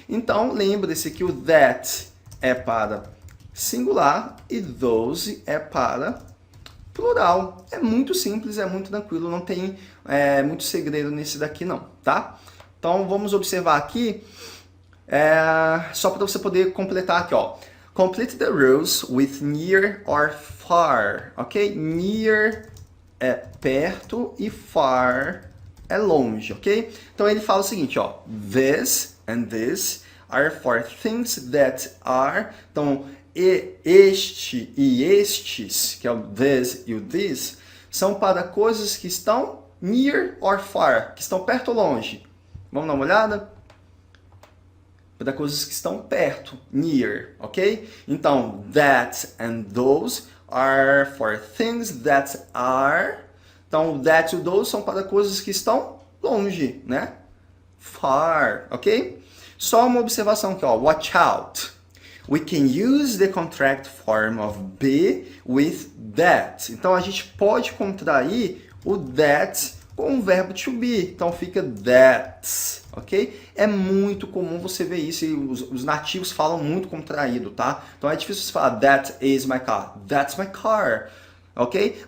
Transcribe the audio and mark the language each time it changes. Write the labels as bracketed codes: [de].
[pt] Então lembre-se que o that é para singular e those é para plural. É muito simples, é muito tranquilo, não tem muito segredo nesse daqui não, tá? Então vamos observar aqui, só para você poder completar aqui, ó. [en] Complete the rules with near or far, ok? [pt] Near é perto e far é longe, ok? Então ele fala o seguinte, ó. [en] This and this are for things that are. [pt] Então, este e estes, que é o this e o this, são para coisas que estão [en] near or far, [pt] que estão perto ou longe. Vamos dar uma olhada? Para coisas que estão perto, near, ok? [en] Então, that and those are for things that are. [pt] Então, that e those são para coisas que estão longe, né? Far, ok? Só uma observação aqui, ó. [en] Watch out. We can use the contract form of be with that. [pt] Então, a gente pode contrair o that com o verbo to be. Então, fica that, ok? É muito comum você ver isso e os nativos falam muito contraído, tá? Então, é difícil você falar [en] that is my car. [pt] That's my car, ok?